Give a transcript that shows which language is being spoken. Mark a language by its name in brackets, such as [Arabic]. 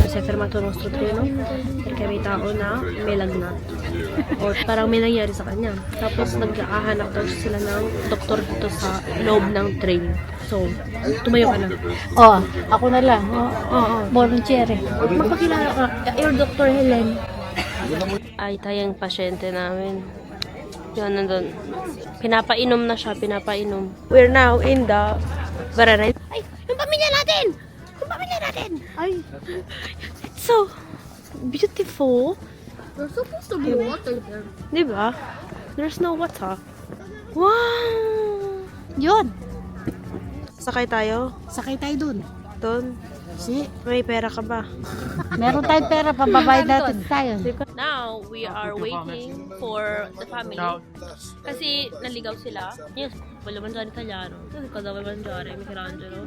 [Italian] Si è fermato il nostro treno perché [Filipino] may tao na may lagnat. O parang may nangyari sa kanya. Tapos nagkakahanap daw sila ng doktor dito sa loob ng train. So, tumayo ka na. Oh, ako na lang. Oo. Volunteer. Magpakilala ka. Your Dr. Helen. Ay, tayang pasyente namin. Yun, nandun. Pinapainom na siya, pinapainom. [English] We're now in the Varenna. [Filipino] Ay, yung pamilya natin! Yung pamilya natin! Ay, [English] it's so beautiful. There's supposed to be water there. [Filipino] Di ba? [English] There's no water. [Filipino] Wow! Yun! Sakay tayo? Sakay tayo dun. Doon? [Italian] Si, [Filipino] May pera ka ba? meron tayong pera, pambabayad natin tayo. [English] Now, we are waiting for the family. [Filipino] Kasi naligaw sila. [Italian] Yes, voglio mangiare italiano. Cosa vuoi mangiare, Michelangelo?